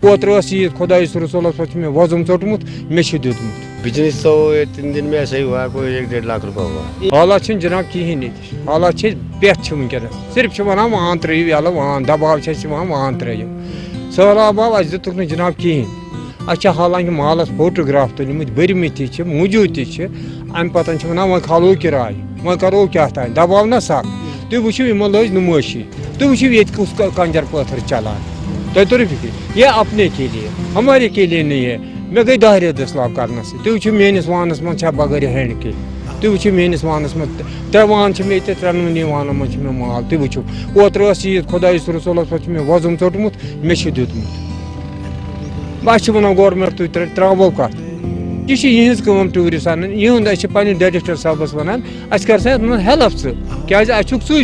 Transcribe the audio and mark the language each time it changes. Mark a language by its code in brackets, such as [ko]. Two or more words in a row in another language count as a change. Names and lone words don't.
[ks] اوتر عید خدائس رسولس پہ وزم ژوٚٹمُت مےٚ چھُ دیُتمُت [ur] بزنس تو 3 دن میں ایسا ہی ہوا، کوئی 1-1.5 لاکھ روپیہ ہوا. [ks] حالات چھِنہٕ جناب کِہیٖنۍ ییٚتہِ حالات چھِ پٮ۪تھ چھِ وٕنکٮ۪نس صرف چھِ وَنان وان ترٛٲیِو یَلہٕ وان دباو چھِ اَسہِ یِوان وان ترٛٲیِو سہلاب آو اَسہِ دِتُکھ نہٕ جناب کِہیٖنۍ اَسہِ چھِ حالانکہِ مالَس فوٹوگراف تُلمٕتۍ بٔرمٕتۍ تہِ چھِ موٗجوٗد تہِ چھِ اَمہِ پَتہٕ چھِ وَنان وۄنۍ کھالو کِراے وۄنۍ کَرو کیٛاہ تانۍ دباو نہ سَکھ تُہۍ وٕچھِو یِمن لٲج نُمٲشی تُہۍ وٕچھِو ییٚتہِ کُس کنجر پٲتھر چلان تۄہہِ توٚرُو فِکرِ [ur] یہ اپنے کے لیے ہمارے کے لیے نہیں ہے [ks] مےٚ گٔے 10 رٮ۪تھ دٔسلاب کرنس سۭتۍ تُہۍ وٕچھِو میٲنِس وانس منٛز چھا بغٲر ہینٛڈ کے تُہۍ وٕچھِو میٲنِس وانس منٛز 3 وان چھِ مےٚ ییٚتہِ 3 وانن منٛز چھِ مےٚ مال تُہۍ وٕچھِو اوترٕ ٲس عید خۄدایس رسولس پٮ۪ٹھ چھُ مےٚ وزُم ژوٚٹمُت مےٚ چھُ دیُتمُت بہٕ چھِ وَنان گورمٮ۪نٹ تُہۍ ترٛاوو کَتھ یہِ چھِ یِہٕنٛز کٲم ٹوٗرِسٹ اَنٕنۍ یِہُنٛد أسۍ چھِ پنٛنِس ڈایریکٹر صٲبس وَنان اَسہِ کر سا یَتھ منٛز ہیلپ ژٕ کیٛازِ اَسہِ چھُکھ ژٕے